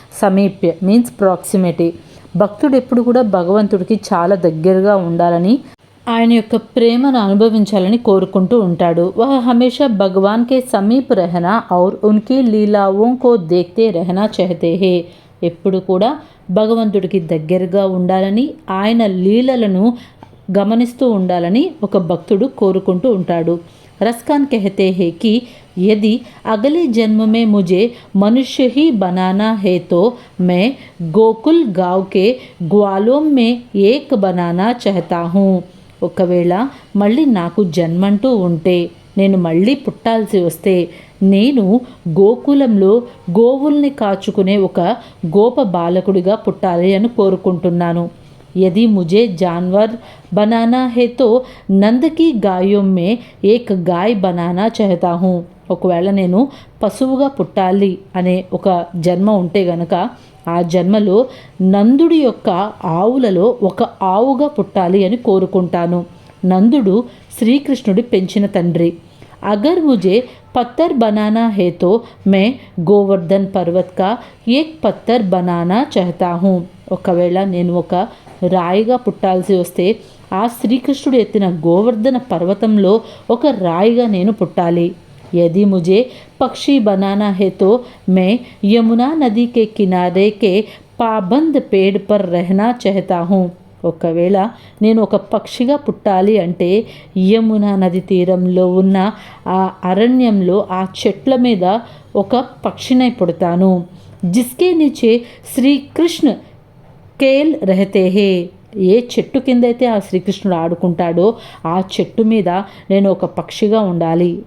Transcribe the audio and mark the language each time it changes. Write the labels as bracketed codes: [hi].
[te] సమీప్య means proximity. భక్తుడు ఎప్పుడు కూడా భగవంతుడికి చాలా దగ్గరగా ఉండాలని, ఆయన యొక్క ప్రేమను అనుభవించాలని కోరుకుంటూ ఉంటాడు. [hi] వహ హమేషా భగవాన్ కే సమీప్ రహనా ఔర్ ఉన్కీ లీలావోं को देखते रहना चाहते हैं. [te] ఎప్పుడు కూడా భగవంతుడికి దగ్గరగా ఉండాలని, ఆయన లీలలను గమనిస్తూ ఉండాలని ఒక భక్తుడు కోరుకుంటూ ఉంటాడు. [hi] రస్కాన్ कहते हैं कि यदि अगले जन्म में मुझे मनुष्य ही बनाना है तो मैं गोकुल गांव के ग्वालों में एक बनाना चाहता हूँ. [te] ఒకవేళ మళ్ళీ నాకు జన్మంటూ ఉంటే, నేను మళ్ళీ పుట్టాల్సి వస్తే, నేను గోకులంలో గోవుల్ని కాచుకునే ఒక గోప బాలకుడిగా పుట్టాలి అని కోరుకుంటున్నాను. [hi] यदि मुझे जानवर बनाना है तो नंद की गायों में एक गाय बनाना चाहता हूँ. [te] ఒకవేళ నేను పశువుగా పుట్టాలి అనే ఒక జన్మ ఉంటే గనక, ఆ జన్మలో నందుడి యొక్క ఆవులలో ఒక ఆవుగా పుట్టాలి అని కోరుకుంటాను. నందుడు శ్రీకృష్ణుడి పెంచిన తండ్రి. [hi] అగర్ ముझे पत्थर बनाना है तो मैं गोवर्धन पर्वत का एक पत्थर बनाना चाहता हूँ. [te] ఒకవేళ నేను ఒక రాయిగా పుట్టాల్సి వస్తే, ఆ శ్రీకృష్ణుడు ఎత్తిన గోవర్ధన పర్వతంలో ఒక రాయిగా నేను పుట్టాలి. [hi] यदि मुझे पक्षी बनाना है तो मैं यमुना नदी के किनारे के पाबंद पेड़ पर रहना चाहता हूँ. [te] ఒకవేళ నేను ఒక పక్షిగా పుట్టాలి అంటే, యమునా నది తీరంలో ఉన్న ఆ అరణ్యంలో ఆ చెట్ల మీద ఒక పక్షినై పుడతాను. [hi] జిస్కే నీచే శ్రీకృష్ణ కేల్ రహతే హే. [te] ఏ చెట్టు కింద అయితే ఆ శ్రీకృష్ణుడు ఆడుకుంటాడో ఆ చెట్టు మీద నేను ఒక పక్షిగా ఉండాలి.